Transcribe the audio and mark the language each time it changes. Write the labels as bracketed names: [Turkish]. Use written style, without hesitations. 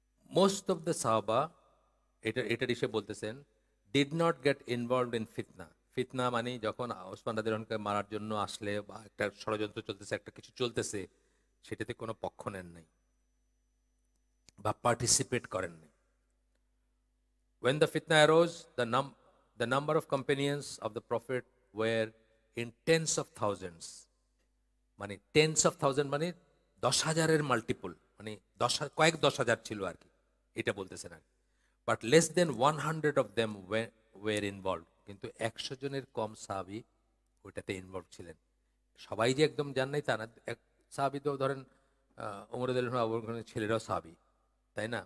[English] most of the সাহাবা, [Bangla] এটা এসে বলতেছেন, [English] Did not get involved in ফিতনা। [Bangla] ফিতনা মানে যখন ওসমান রাদিয়াল্লাহু আনহুকে মারার জন্য আসলে, বা একটা ষড়যন্ত্র চলতেছে, একটা কিছু চলতেছে, সেটাতে কোনো পক্ষ নেন নাই বা পার্টিসিপেট করেন নাই। [English] When the fitna arose, the number of companions of the Prophet were in tens of thousands. [Bangla] মানে [English] tens of thousand [Bangla] মানে 10,000-এর মাল্টিপল, মানে কয়েক 10,000 ছিল আর কি, এটা বলতেছেন আর। [English] But less than 100 of them were involve. [Bangla] কিন্তু 100 জনের কম সাহাবি ওইটাতে ইনভলভ ছিলেন। সবাই যে একদম জান নাই তা না। সাহাবি তো ধরেন ওমর রাদিয়াল্লাহু আনহু, আবু বকরের ছেলেরাও সাহাবি, তাই না?